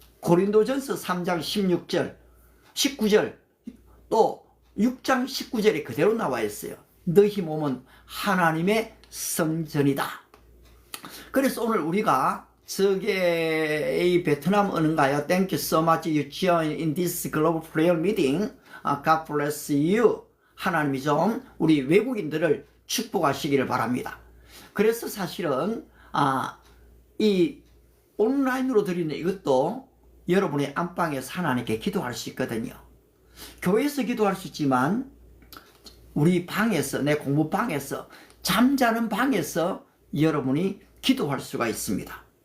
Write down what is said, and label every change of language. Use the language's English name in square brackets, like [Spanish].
[Korean] 고린도전서 3장 16절, 19절, 또 6장 19절에 그대로 나와 있어요. 너희 몸은 하나님의 성전이다. 그래서 오늘 우리가 이 베트남 은가요? [English] Thank you so much you join in this global prayer meeting. God bless you. [Korean] 하나님이 좀 우리 외국인들을 축복하시기를 바랍니다. 그래서 사실은 이 온라인으로 드리는 이것도 여러분의 안방에서 하나님께 기도할 수 있거든요. 교회에서 기도할 수 있지만 우리 방에서, 내 공부방에서, 잠자는 방에서 여러분이 기도할 수가 있습니다.